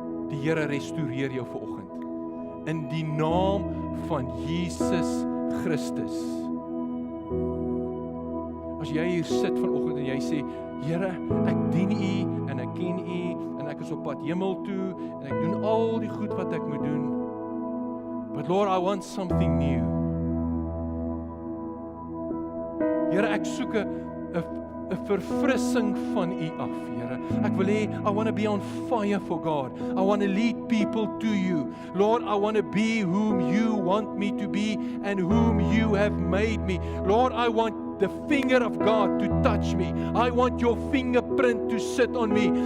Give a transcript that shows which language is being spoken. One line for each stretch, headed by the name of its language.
Afrikaans: Die Here restoreer jou vanoggend. In die naam van Jesus Christus. As jy hier sit vanoggend en jy sê, Here, ek dien U en ek ken U en ek is op pad hemel toe en ek doen al die goed wat ek moet doen.
English: But Lord, I want something new.
Afrikaans: Here, ek soek 'n verfrissing van U af, Here. Ek wil hê,
English: I want to be on fire for God. I want to lead people to You. Lord, I want to be whom You want me to be and whom You have made me. Lord, I want the finger of God to touch me. I want Your fingerprint to sit on me.